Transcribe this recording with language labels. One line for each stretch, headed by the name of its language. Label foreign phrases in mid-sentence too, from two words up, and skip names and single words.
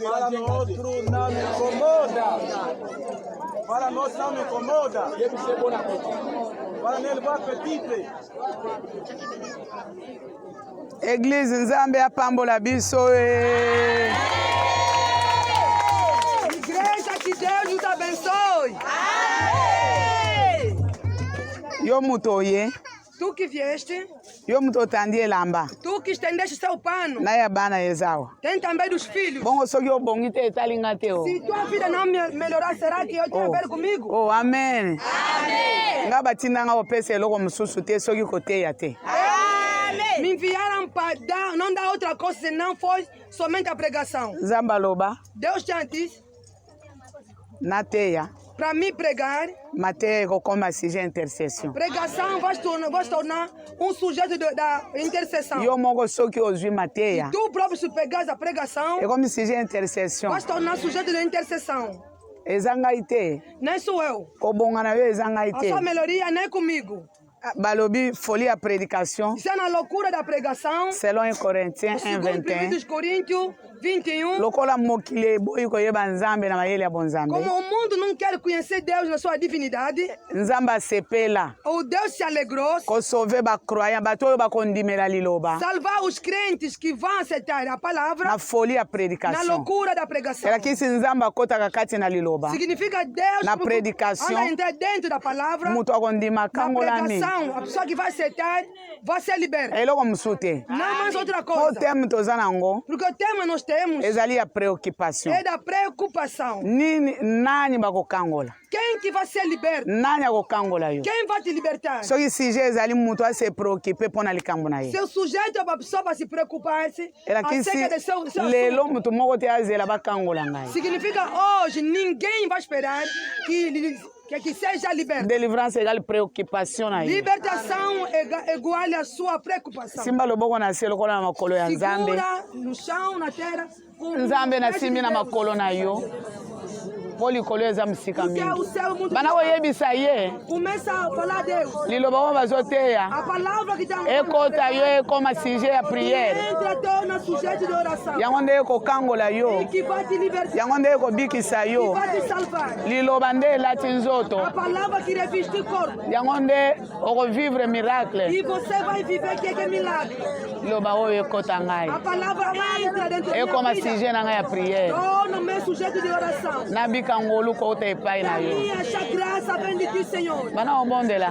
Portuguese: outro não me incomoda. Fala no outro não me incomoda. Fala nele, boa apetite.
Lingala: Église Nzambe apambola biso.
Portuguese: Igreja, que Deus nos abençoe.
Lingala: Yo muto ye.
Portuguese: Tu que vieste,
Lingala: Yo muto tandie lamba.
Portuguese: tu que estendeste seu pano,
Lingala: Na ya bana yezawa.
Portuguese: tem também dos filhos.
Lingala: Bongo soki yo bongi te etalinga te o.
Portuguese: Se tua vida não melhorar, será que eu tenho a ver comigo? Oh, amen. Amen.
Lingala: Nga batinda nga opesa eloko mususu te soki koteya te.
Portuguese: Me enviaram para dar, não dar outra coisa, senão foi somente a pregação.
Lingala: Nzamba loba
Portuguese: Deus te disse
Lingala: na teya.
Portuguese: para me pregar.
Lingala: Mateya kokoma
French: sujet intercession.
Portuguese: Pregação vai se tornar um sujeito da intercessão.
Lingala: Yo moko soki ozwi mateya.
Portuguese: Tu próprio, se pegares a pregação, É como
French: sujet intercession.
Portuguese: vai se tornar sujeito da intercessão.
Lingala: Eza ngai te.
Portuguese: Nem sou eu.
Lingala: Kobonga na yo eza ngai
Portuguese: A
Lingala: te.
Portuguese: sua melhoria nem comigo.
French: Balobi folie à prédication.
Portuguese: Isso é na loucura da pregação.
French: Selon 1 Corinthiens
Portuguese: Segundo 1:21. 1 Coríntios 21.
Lingala: Lokola mokili boyi koyeba nzambe na mayele ya bonzambe.
Portuguese: Como o mundo não quer conhecer Deus na sua divinidade,
Lingala: Nzamba sepela.
Portuguese: o Deus se alegrou
Lingala: Ko sauver ba croyant bato oyo bakondimela liloba.
Portuguese: salvar os crentes que vão aceitar a palavra
French: Na folie à
Portuguese: na
French: prédication.
Portuguese: loucura da pregação.
Lingala: Ela kisi nzamba akotaka kati na liloba.
Portuguese: Significa Deus
Lingala: Na prédication,
Portuguese: anda entrar dentro da palavra.
Lingala: Mutu akondima
Portuguese: Na
Lingala: kangolami.
Portuguese: pregação, a pessoa que vai aceitar vai ser liberta.
Lingala: Eloko mosusu te.
Portuguese: Não mais outra
Lingala: Po
Portuguese: coisa.
Lingala: teme toza nango
Portuguese: Porque o tema nós temos
Lingala: ezali ya préoccupation.
Portuguese: é da preocupação.
Lingala: Nini nani bakokangola?
Portuguese: Quem que vai ser liberto?
Lingala: Nani akokangola yo?
Portuguese: Quem vai te libertar?
Lingala: Soki sujet ezali mutu ase préoccupe mpona likambo na ye.
Portuguese: Seu sujeito é uma pessoa para se preocupar-se
Lingala: Ela kisi
Portuguese: acerca de seu
Lingala: lelo
Portuguese: assunto.
Lingala: mutu moko te azela bakangola ngai.
Portuguese: Significa hoje ninguém vai esperar que seja liberto.
French: Délivrance égale préoccupation
Lingala: na ye.
Portuguese: Libertação igual a sua preocupação.
Lingala: Simba loboko na se lokola na makolo ya nzambe.
Portuguese: Segura no chão, na terra.
Lingala: Nzambe na simbi na makolo na yo. Po likolo eza mosika mingi. Bana koyebisa ye.
Portuguese: Começa a falar Deus.
Lingala: Liloba oyo bazoteya.
Portuguese: A palavra que está
Lingala: Ekota yo ekoma sujet ya prière.
Portuguese: entra torna sujeito de oração.
Lingala: Yango nde ekokangola yo.
Portuguese: E que vai te libertar.
Lingala: Yango nde ekobikisa
Portuguese: Que
Lingala: yo.
Portuguese: vai te salvar.
Lingala: Liloba nde elati nzoto.
Portuguese: A palavra que reviste o corpo.
Lingala: Yango nde okovivre miracle.
Portuguese: E você vai viver que é milagre.
Lingala: Liloba oyo ekota ngai.
Portuguese: A palavra entra dentro da
Lingala: Ekoma
Portuguese: minha vida.
Lingala: sujet na ngai ya prière.
Portuguese: Torna-me sujeito de oração.
Lingala: Nabika ngolu kota epai na yo.
Portuguese: Minha essa graça vem de ti, Senhor.
Lingala: Bana obondela.